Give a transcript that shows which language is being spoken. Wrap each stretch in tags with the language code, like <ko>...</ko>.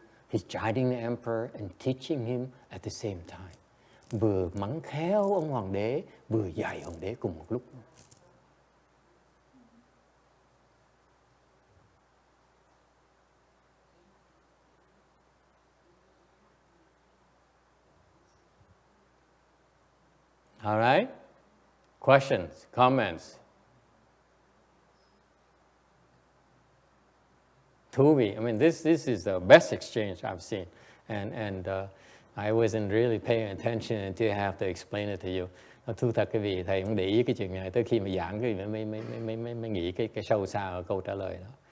<en>He's chiding the emperor and teaching him at the same time.</en> <vi>Vừa mắng khéo ông hoàng đế, vừa dạy hoàng đế cùng một lúc.</vi> <en>All right? Questions, comments?</en> <vi>Thú vị.</vi> <en>I mean, this is the best exchange I've seen. And I wasn't really paying attention until I have to explain it to you.</en> <vi>Thú thật cái vị thầy không để ý cái chuyện này, tới khi mà giảng cái mới nghĩ cái sâu xa ở câu trả lời đó.</vi>